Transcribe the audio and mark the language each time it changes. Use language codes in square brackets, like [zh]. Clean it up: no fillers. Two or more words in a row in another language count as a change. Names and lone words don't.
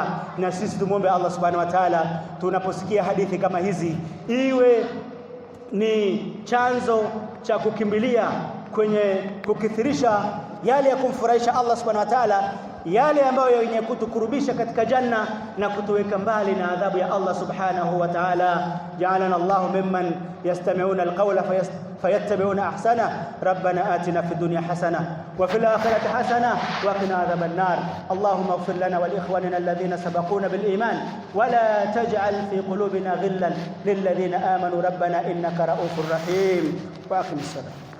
[sw] Na sisi tumuombe [ar] الله سبحانه وتعالى [sw] tunaposikia hadithi kama hizi iwe ni chanzo cha kukimbilia kwenye kukithirisha yale ya kumfurahisha [ar] الله سبحانه وتعالى, [sw] yale ambayo yenye kutukurubisha katika janna na kutuweka mbali na adhabu ya [ar] الله سبحانه وتعالى. جعلنا الله ممن يستمعون القول فيتبعون أحسنه. ربنا آتنا في الدنيا حسنة وفي الآخرة حسنة وقنا عذاب النار. اللهم اغفر لنا ولإخواننا الذين سبقونا بالإيمان ولا تجعل في قلوبنا غلا للذين آمنوا ربنا إنك رءوف رحيم. وأقم الصلاة.